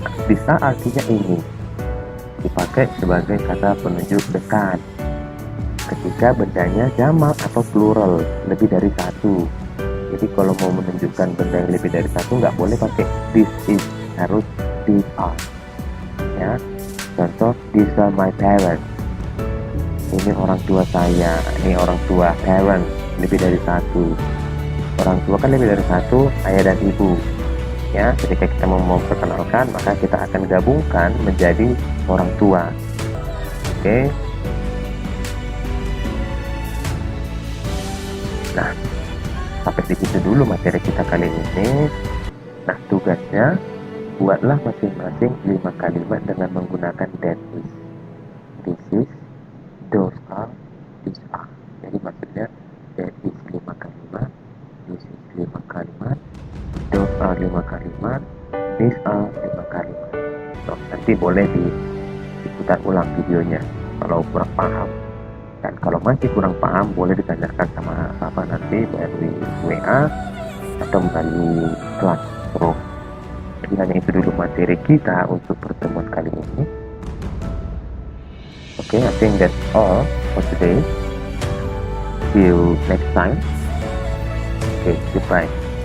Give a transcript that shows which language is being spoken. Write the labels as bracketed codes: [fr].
[id] This are artinya ini, dipakai sebagai kata penunjuk dekat ketika bendanya jamak atau plural, lebih dari satu. Jadi kalau mau menunjukkan benda yang lebih dari satu, nggak boleh pakai this is, harus these are, ya. [en] Contoh, these are my parents. [id] Ini orang tua saya, ini orang tua, parents, lebih dari satu. Orang tua kan lebih dari satu, ayah dan ibu, ya. Ketika kita mau memperkenalkan, maka kita akan gabungkan menjadi orang tua. Oke. Nah, sampai di situ dulu materi kita kali ini. Nah, tugasnya buatlah masing-masing 5 kalimat dengan menggunakan that is, this is, those are, these are. Jadi maksudnya that is 5 kalimat, this is 5 kalimat, those are 5 kalimat, these are 5 kalimat. So, nanti boleh diputar ulang videonya kalau kurang paham. Dan kalau masih kurang paham, boleh ditanyakan sama Bapak nanti melalui WA atau melalui kelas pro. Jadi hanya itu dulu materi kita untuk pertemuan kali ini. [en] Okay, I think that's all for today. See you next time. Okay, goodbye.